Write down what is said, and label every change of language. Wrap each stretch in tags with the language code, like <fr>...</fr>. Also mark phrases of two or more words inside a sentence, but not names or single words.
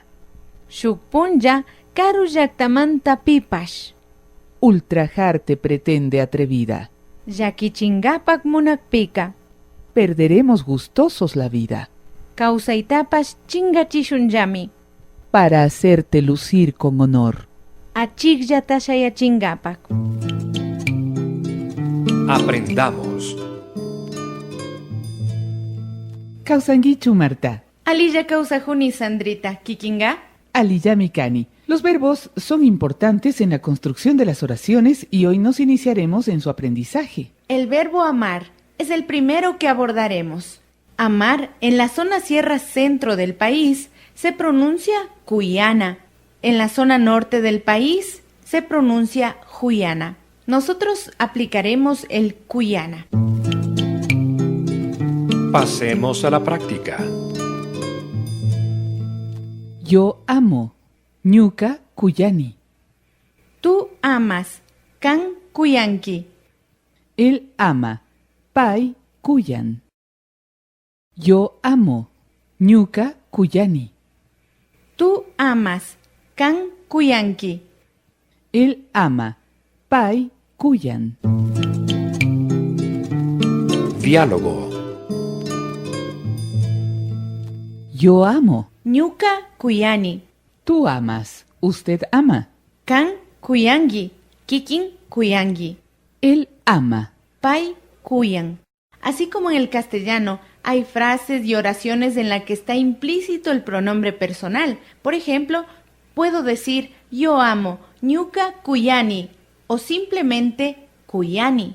<qu>Shukpunja Karuyaktamanta Pipash.</qu> <es>ultrajarte pretende atrevida,</es> <qu>Yakichingapak Munakpika.</qu> <es>perderemos gustosos la vida</es> <qu>Kausaitapash Chingachishunjami.</qu> <es>para hacerte lucir con honor.</es> <qu>Achigyatashayacingapak.</qu> <es>Aprendamos.</es> <qu>Causanguichu, Marta. Alilla Kausajuni Sandrita. Kikinga. Aliyamikani.</qu> <es>Los verbos son importantes en la construcción de las oraciones y hoy nos iniciaremos en su aprendizaje. El verbo amar es el primero que abordaremos. Amar en la zona sierra centro del país se pronuncia cuyana. En la zona norte del país se pronuncia juyana. Nosotros aplicaremos el cuyana. Pasemos a la práctica. Yo amo.</es> <qu>Ñuka Kuyani.</qu> <es>Tú amas.</es> <qu>Kan kuyanki.</qu> <es>Él ama.</es> <qu>Pai Kuyan.</qu> <es>Yo amo.</es> <qu>Ñuka Kuyani.</qu> <es>Tú amas.</es> <qu>Kan kuyanki.</qu> <es>Él ama.</es> <qu>Pai Kuyan.</qu> <es>Diálogo. Yo amo.</es> <qu>Ñuka kuyani.</qu> <es>Tú amas. Usted ama.</es> <qu>Kan kuyangi. Kikin kuyangi.</qu> <es>Él ama.</es> <qu>Pai kuyan.</qu> <es>Así como en el castellano hay frases y oraciones en la que está implícito el pronombre personal. Por ejemplo, puedo decir yo amo</es> <qu>Ñuka kuyani</qu> <es>o simplemente kuyani.</es>